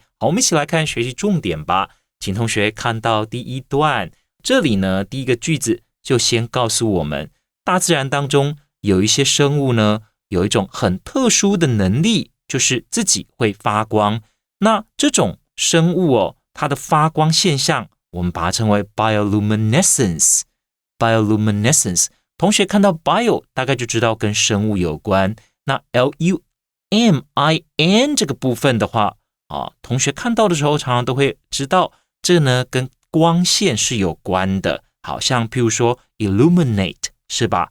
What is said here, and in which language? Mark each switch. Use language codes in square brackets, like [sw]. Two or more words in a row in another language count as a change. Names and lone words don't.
[zh] 好，我们一起来看学习重点吧。请同学看到第一段，这里呢，第一个句子就先告诉我们，大自然当中有一些生物呢，有一种很特殊的能力，就是自己会发光。那这种生物它的发光现象，我们把它稱為 bioluminescence。同學看到 bio 大概就知道跟生物有關。那 lumin 這個部分的話，同學看到的時候常常都會知道，這個呢跟光線是有關的。好像譬如說 illuminate 是吧？